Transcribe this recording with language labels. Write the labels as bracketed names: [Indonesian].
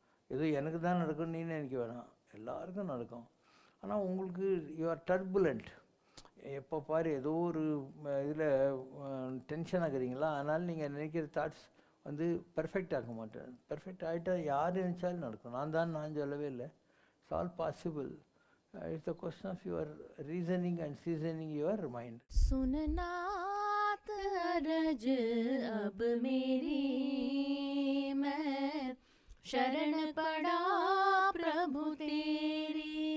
[Tamil] ஏதோ எனக்கு தான் நடக்கும்னு நீ நினைக்க வேணாம், எல்லாருக்கும் நடக்கும். ஆனால் உங்களுக்கு [English] You're turbulent. [Tamil] எப்போ பாரு ஏதோ ஒரு இதில் டென்ஷன் ஆகுறீங்களா, அதனால் நீங்கள் நினைக்கிற தாட்ஸ் பெர்ஃபெக்ட் ஆக மாட்டேன். பெர்ஃபெக்ட் ஆகிட்டா யார் நினச்சாலும் நடக்கும். நான் சொல்லவே இல்லை. [English] It's all possible. It's a question of your reasoning and seasoning your mind. [Hindi] सुननात अरज अब मेरी, मैं शरण पड़ा प्रभु तेरी।